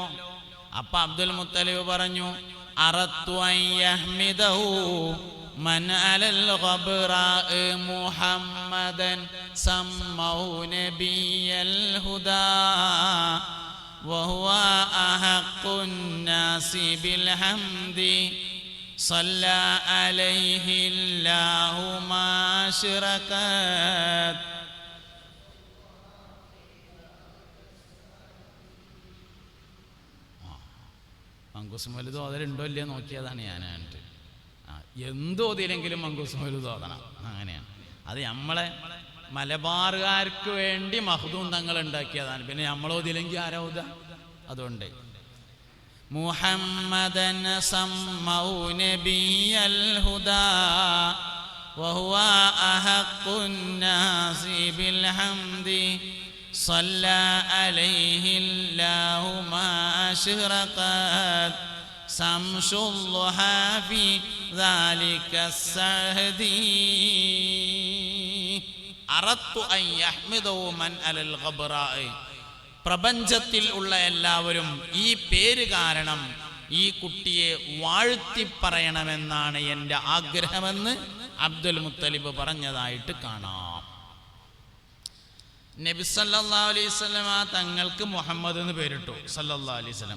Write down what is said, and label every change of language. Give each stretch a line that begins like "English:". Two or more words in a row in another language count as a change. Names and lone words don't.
Malayalam: അപ്പൊ അബ്ദുൽ മുത്തലിബ് പറഞ്ഞു,
Arabic: أردت أن يحمده من على الغبراء محمدا سماه نبي الهدى وهو أحق الناس بالحمد صلى عليه الله ما أشركت.
Malayalam: മങ്കൂസ് മൗലൂദ് ഓതലുണ്ടോ ഇല്ലയോ നോക്കിയതാണ് ഞാനായിട്ട്. എന്ത് ഓതിയില്ലെങ്കിലും മങ്കൂസ് മൗലൂദ് ഓതണം, അങ്ങനെയാണ്. അത് നമ്മളെ മലബാറുകാർക്ക് വേണ്ടി മഖ്ദൂം തങ്ങൾ ഉണ്ടാക്കിയതാണ്. പിന്നെ നമ്മൾ ഓതിയില്ലെങ്കിൽ ആരാ ഓതുക? അതുകൊണ്ട്
Arabic: محمدا سماه نبي الهدى وهو أحق الناس بالحمد
Malayalam: صلى عليه الله ما أشرقت شمس الضحى في ذلك السهد
Arabic: أردت أن يحمده من على الغبراء
Malayalam: പ്രപഞ്ചത്തിൽ ഉള്ള എല്ലാവരും ഈ പേര് കാരണം ഈ കുട്ടിയെ വാഴ്ത്തി പറയണമെന്നാണ് എൻ്റെ ആഗ്രഹമെന്ന് അബ്ദുൽ മുത്തലിബ് പറഞ്ഞതായിട്ട് കാണാം. നബി
Arabic: صلى الله عليه وسلم
Malayalam: തങ്ങൾക്ക് മുഹമ്മദ് എന്ന് പേരിട്ടു
Arabic: صلى الله عليه وسلم.